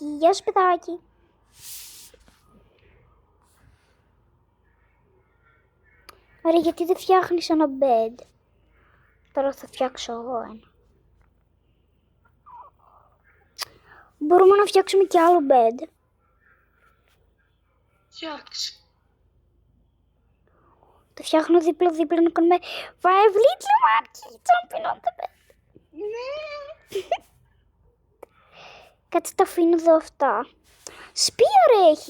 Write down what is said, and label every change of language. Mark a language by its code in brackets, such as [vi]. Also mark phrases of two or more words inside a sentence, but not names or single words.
[el] Γεια σου, παιδάκι. Ωραία, γιατί δεν φτιάχνεις ένα bed? Τώρα θα φτιάξω εγώ ένα. Μπορούμε να φτιάξουμε κι άλλο bed. Φτιάξε. Το φτιάχνω δίπλα να κάνουμε [en] five little monkey jumping on the bed. [el] Ναι. Κάτσε τα αφήνω εδώ αυτά. Σπίαρ έχει.